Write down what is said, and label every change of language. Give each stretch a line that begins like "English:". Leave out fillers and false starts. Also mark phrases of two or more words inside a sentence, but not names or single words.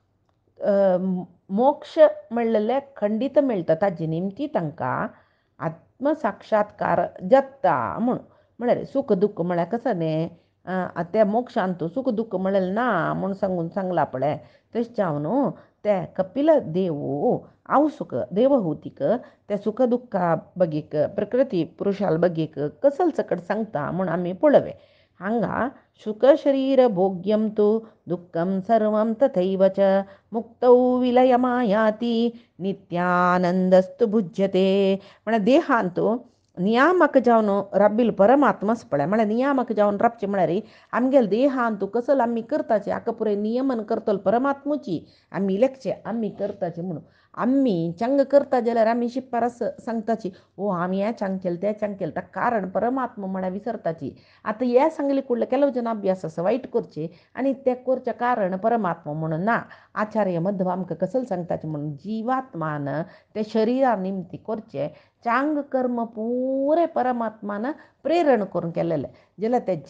Konkani: मोक्ष म्हणलेले खंडीत मेळटा ताजे निमती तांकां आत्मसाक्षात्कार जाता म्हळ्यार सुख दुःख म्हळ्यार कसं न्ही त्या मोक्षांत सुख दुःख म्हणलेलें ना म्हूण सांगून सांगला पळय तशें जावन ते कपिल देव हांव सुख देवहूतीक त्या सुख दुःखा बगीक प्रकृती पुरुषाल बगीक कसल सकट सांगता म्हूण आमी पळोवया हांगा
Sanskrit: सुख शरीर भोग्यं तु दुःखं सर्वं तथैव च मुक्तौ विलयमायाति नित्यानंदस्तु भुज्यते
Konkani: म्हळ्यार देहांत नियामक जावन राबिल परमात्माच पळय म्हळ्यार नियामक जावन राबचे म्हळ्यार आमगेले देहांत कसल आमी करताचे हाका पुरे नियमन करतलो परमात्माची आमी लेखचे आमी करताचे म्हणून आमी चांग करता जाल्यार आमी शिपारस सांगताची ओ आमी हें चांग केलें तें चांग केलें ताका कारण परमात्मा म्हळ्यार विसरताची आतां हें सांगले कुडले केलो जन अभ्यास आसा वायट करचे आनी तें करचें कारण परमात्मा म्हणून ना आचार्य मध्व आमकां कसल सांगताचें म्हणून जिवात्मान ते शरिरा निमती करचें चांग कर्म पुरे परमात्मान प्रेरण करून केलेलें जाल्यार ते